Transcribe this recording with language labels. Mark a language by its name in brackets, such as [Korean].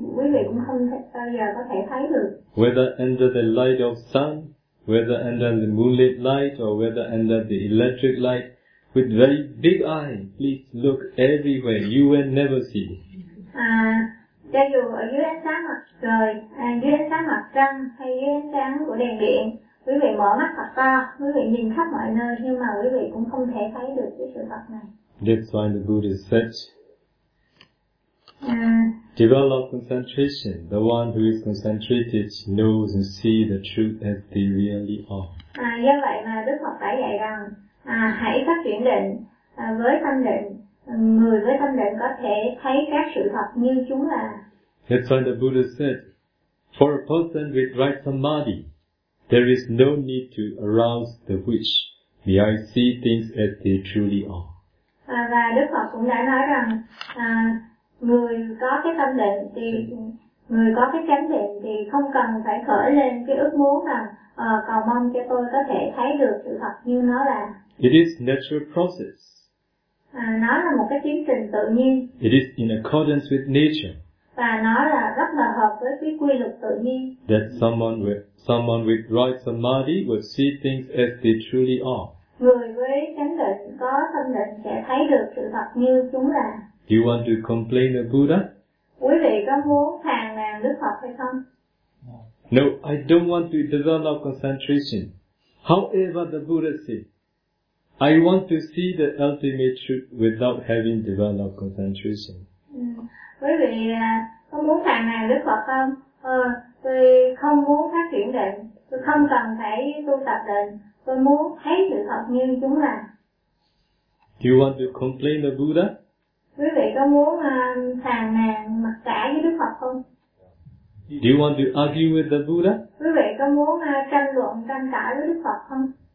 [English] Whether under the light of sun, whether under the moonlit light, or whether under the electric light, with very big eye, please look everywhere. You will never see. [Vietnamese] Cho dù ở dưới ánh sáng mặt trời, dưới ánh sáng mặt trăng, hay dưới ánh sáng của đèn điện, quý vị mở mắt thật to, quý vị nhìn khắp mọi nơi, nhưng mà quý vị cũng không thể thấy được cái sự thật này. [English] That's why the Buddha said, develop concentration. The one who is concentrated knows and sees the truth as they really are. [Vietnamese] Do vậy mà Đức Phật đã dạy rằng, hãy phát triển định với tâm định. Người với tâm định có thể thấy các sự thật như chúng là. [English] That's why the Buddha said, for a person with right samadhi, there is no need to arouse the wish. May I see things as they truly are. [Vietnamese] Và Đức Phật cũng đã nói rằng người có cái tâm định thì Người có cái chánh niệm thì không cần phải khởi lên cái ước muốn là cầu mong cho tôi có thể thấy được sự thật như nó là. [English] It is natural process. [Vietnamese] Nó là một cái tiến trình tự nhiên. [English] It is in accordance with nature. [Vietnamese] Và nó là rất là hợp với cái quy luật tự nhiên. [English] That someone with right samadhi will see things as they truly are. [Vietnamese] Người với chánh định có tâm định sẽ thấy được sự thật như chúng là. [English] Do you want to complain to Buddha? [Vietnamese] Quý vị có muốn phàn nàn Đức Phật hay không? [English] No, I don't want to develop concentration. However, the Buddha said, I want to see the ultimate truth without having developed concentration. [Vietnamese] Quý vị có muốn phàn nàn Đức Phật không? Tôi không muốn phát triển định. Tôi không cần phải tu tập định. Tôi muốn thấy sự thật như chúng là. [English] Do you want to complain to Buddha? [Vietnamese] Quý vị có muốn phàn nàn mặc cả với Đức Phật không? [English] Do you want to argue with the Buddha? [Vietnamese] Quý vị có muốn tranh luận, tranh cãi với Đức Phật không?